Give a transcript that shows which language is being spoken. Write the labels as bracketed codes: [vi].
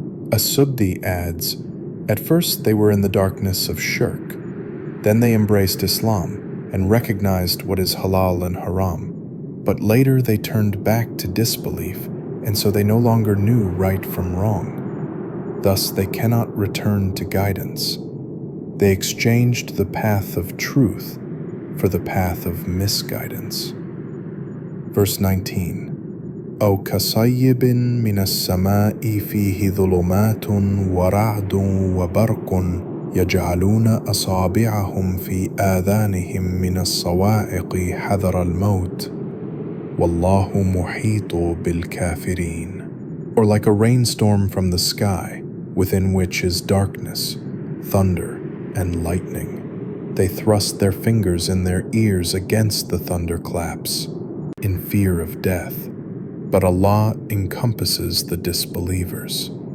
[en] As-Subdi adds, at first they were in the darkness of shirk, then they embraced Islam and recognized what is halal and haram, but later they turned back to disbelief, and so they no longer knew right from wrong. Thus they cannot return to guidance. They exchanged the path of truth for the path of misguidance. Verse 19. [ar] أو كصيب من السماء فيه ظلمات ورعد وبرق يجعلون أصابعهم في آذانهم من الصواعق حذر الموت والله محيط بالكافرين. [en] Or like a rainstorm from the sky, within which is darkness, thunder, and lightning. They thrust their fingers in their ears against the thunderclaps, in fear of death. But Allah encompasses the disbelievers.